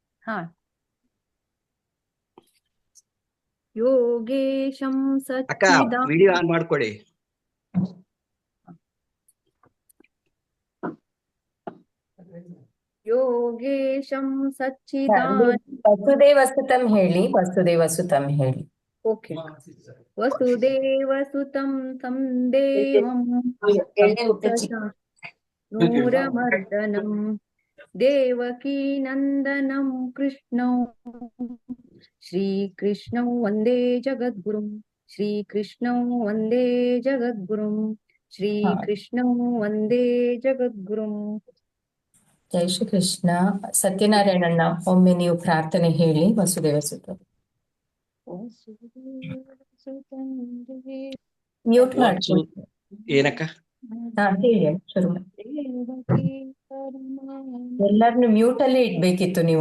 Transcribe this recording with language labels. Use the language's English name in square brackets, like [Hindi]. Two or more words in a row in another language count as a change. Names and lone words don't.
[Sanskrit] ಯೋಗೇಶಂ [Kannada] ಅಕ್ಕ ವಿಡಿಯೋ ಆನ್ ಮಾಡ್ಕೊಳ್ಳಿ. [Sanskrit] ಯೋಗೇಶಂ ಸಚ್ಚಿದಾನಂದ [Kannada] ವಸುದೇವಸುತಂ ಹೇಳಿ. ವಸುದೇವಸುತಂ ಹೇಳಿ. ಓಕೆ. [Sanskrit] ವಸುದೇವಸುತಂ ತಂ ದೇವಂ ನೂರಮರ್ದನಂ ದೇವಕೀ ನಂದನಂ ಕೃಷ್ಣಂ ಶ್ರೀಕೃಷ್ಣಂ ವಂದೇ ಜಗದ್ಗುರುಂ ಶ್ರೀಕೃಷ್ಣಂ ವಂದೇ ಜಗದ್ಗುರುಂ ಶ್ರೀಕೃಷ್ಣಂ ವಂದೇ ಜಗದ್ಗುರುಂ. ಜೈ ಶ್ರೀ ಕೃಷ್ಣ. [Kannada] ಸತ್ಯನಾರಾಯಣಣ್ಣ ಒಮ್ಮೆ ನೀವು ಪ್ರಾರ್ಥನೆ ಹೇಳಿ. ವಸುದೇವಸುತ ಮ್ಯೂಟ್ ಮಾಡ್ಕೊಳ್ಳಿ. ಏನಕ್ಕ? ಹೇಳಿ, ಶುರು ಮಾಡಿ. ಎಲ್ಲರನ್ನು ಮ್ಯೂಟ್ ಅಲ್ಲೇ ಇಡ್ಬೇಕಿತ್ತು ನೀವು.